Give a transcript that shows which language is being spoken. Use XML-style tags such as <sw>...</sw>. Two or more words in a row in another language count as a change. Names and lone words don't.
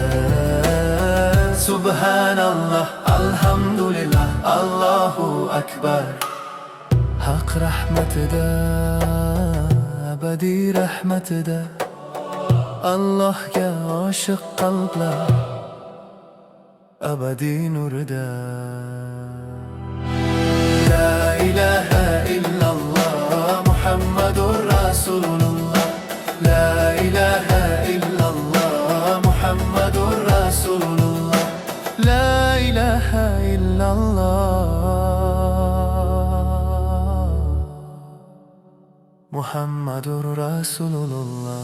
<ar>سبحان الله، الحمد لله، الله أكبر.</ar> <uz>Haq rahmatida, abadiy rahmatida. Allohga oshiq qalblar abadiy nurida.</uz> <ar>لا إله إلا الله، محمد رسول الله. لا إله إلا الله، محمد رسول الله. لا إله إلا الله، محمد رسول الله.</ar>